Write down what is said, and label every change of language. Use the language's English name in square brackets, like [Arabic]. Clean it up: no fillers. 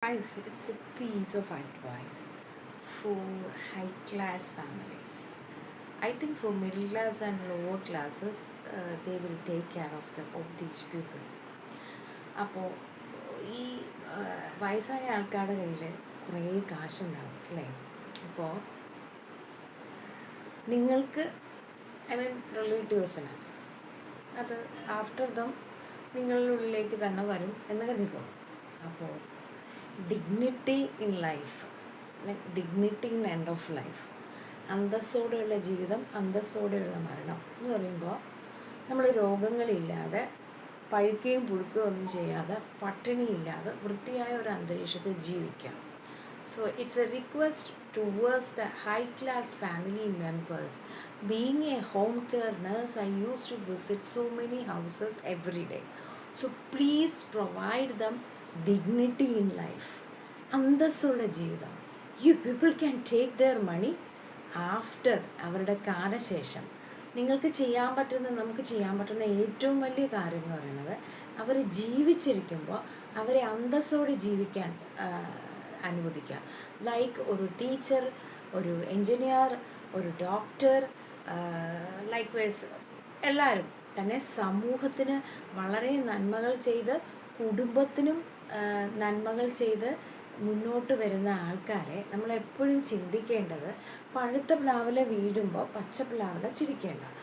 [English] Guys, it's a piece of advice for high class families. I think for middle class and lower classes, they will take care of these people. [Malayalam] അപ്പോൾ ഈ വയസ്സായ ആൾക്കാരുടെ കയ്യിൽ കുറേ കാശുണ്ടാവും അല്ലേ? അപ്പോൾ നിങ്ങൾക്ക് റിലേറ്റീവ്സിന് അത് [English] after them [Malayalam] നിങ്ങളുടെ ഉള്ളിലേക്ക് തന്നെ വരും എന്ന് കരുതിക്കോളും. അപ്പോൾ [English] dignity in life, like dignity in end of life, [Malayalam] അന്തസ്സോടെയുള്ള ജീവിതം, അന്തസ്സോടെയുള്ള മരണം എന്ന് പറയുമ്പോൾ നമ്മൾ രോഗങ്ങളില്ലാതെ പഴുക്കുകയും പുഴുക്കുകയും ഒന്നും ചെയ്യാതെ പട്ടിണിയില്ലാതെ വൃത്തിയായ ഒരു അന്തരീക്ഷത്തിൽ ജീവിക്കാം. [English] So it's a request towards the high class family members. Being a home care nurse, I used to visit so many houses every day. So please provide them dignity in life. [Malayalam] അന്തസ്സുള്ള ജീവിതം. [English] You people can take their money after [Malayalam] അവരുടെ കാലശേഷം. നിങ്ങൾക്ക് ചെയ്യാൻ പറ്റുന്ന, നമുക്ക് ചെയ്യാൻ പറ്റുന്ന ഏറ്റവും വലിയ കാര്യം എന്ന് പറയുന്നത് അവർ ജീവിച്ചിരിക്കുമ്പോൾ അവരെ അന്തസ്സോടെ ജീവിക്കാൻ അനുവദിക്കുക. ലൈക്ക് ഒരു ടീച്ചർ, ഒരു എൻജിനീയർ, ഒരു ഡോക്ടർ, ലൈക്ക് വൈസ് എല്ലാവരും തന്നെ സമൂഹത്തിന് വളരെ നന്മകൾ ചെയ്ത് കുടുംബത്തിനും നന്മകൾ ചെയ്ത് മുന്നോട്ട് വരുന്ന ആൾക്കാരെ നമ്മളെപ്പോഴും ചിന്തിക്കേണ്ടത് പഴുത്ത പ്ലാവില വീഴുമ്പോൾ പച്ച പ്ലാവില ചിരിക്കേണ്ട.